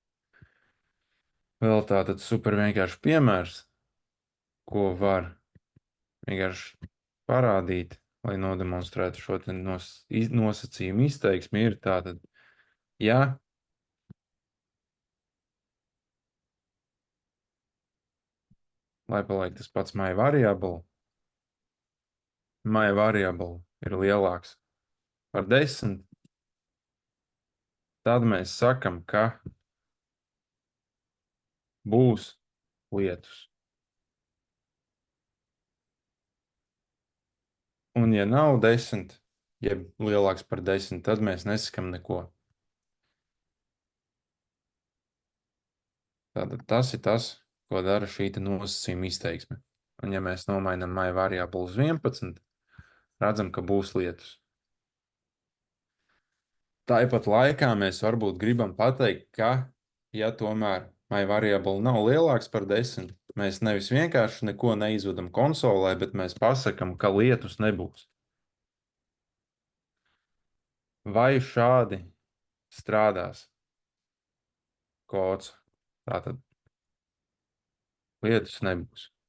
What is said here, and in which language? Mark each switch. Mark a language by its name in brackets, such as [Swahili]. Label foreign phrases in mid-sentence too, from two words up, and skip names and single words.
[Latvian] Vēl tātad super vienkārši piemērs, ko var vienkārši parādīt, lai nodemonstrētu šo te nosacījumu izteiksmi, ir tātad, ja lai paliek tas pats [English] my variable [Latvian] ir lielāks par 10, tad mēs sakam, ka būs lietus. Un ja nav 10, ja lielāks par 10, tad mēs nesakam neko. Tātad tas ir tas, ko dara šī nosacījuma izteiksme. Un ja mēs nomainam [English] my variable [Latvian] uz 11, redzam, ka būs lietus. Tāpat laikā mēs varbūt gribam pateikt, ka, ja tomēr [English] my variable [Latvian] nav lielāks par 10, mēs nevis vienkārši neko neizvedam konsolē, bet mēs pasakam, ka lietus nebūs. Vai šādi strādās kods? Tātad lietus nebūs.